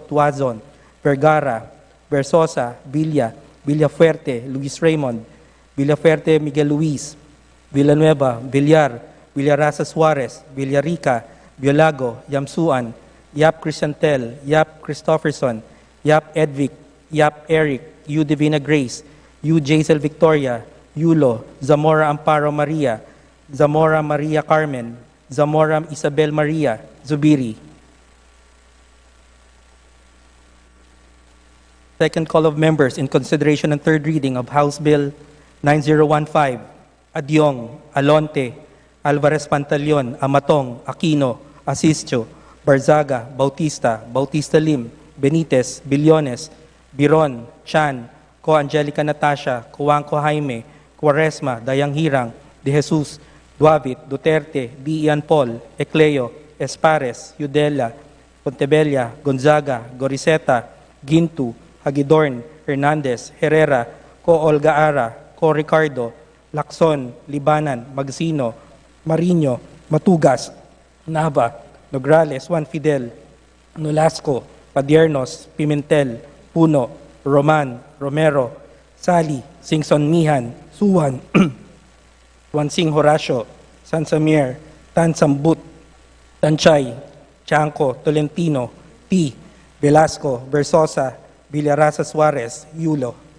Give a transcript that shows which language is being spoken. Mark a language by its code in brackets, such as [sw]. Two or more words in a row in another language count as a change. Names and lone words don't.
[en] Tuazon, Vergara, Versosa, Villa, Villafuerte, Luis Raymond, Villafuerte Miguel Luis, Villanueva, Villar, Villarasa Suarez, Villarica, Biolago, Yamsuan, Yap Crisantel, Yap Christopherson, Yap Edvic, Yap Eric, U Divina Grace, U Jaisel Victoria, Yulo, Zamora Amparo Maria, Zamora Maria Carmen, Zamora Isabel Maria, Zubiri. Second call of members in consideration and third reading of House Bill 9015, Adyong, Alonte, Alvarez Pantaleon, Amatong, Aquino, Asisio, Barzaga, Bautista, Bautista Lim, Benitez, Billones, Biron, Chan, Ko Angelica Natasha, Kuwangko Jaime, Quaresma, Dayang Hirang, De Jesus, Duavit, Duterte, D. Ian Paul, Ecleo, Espares, Yudela, Pontebella, Gonzaga, Goriseta, Gintu, Hagidorn, Hernandez, Herrera, Ko Olga Ara, Ko Ricardo, Lacson, Libanan, Magsino, Mariño, Matugas, Nava, Nograles, Juan Fidel, Nolasco, Padiernos, Pimentel, Puno, Roman, Romero, Sali, Singson Mihan, Suwan, Wansing Horacio, Sansamir, Tan Sambut, Tanchay, Chanco, Tolentino, P. Velasco, Versosa, Villarasa Suarez, Yulo.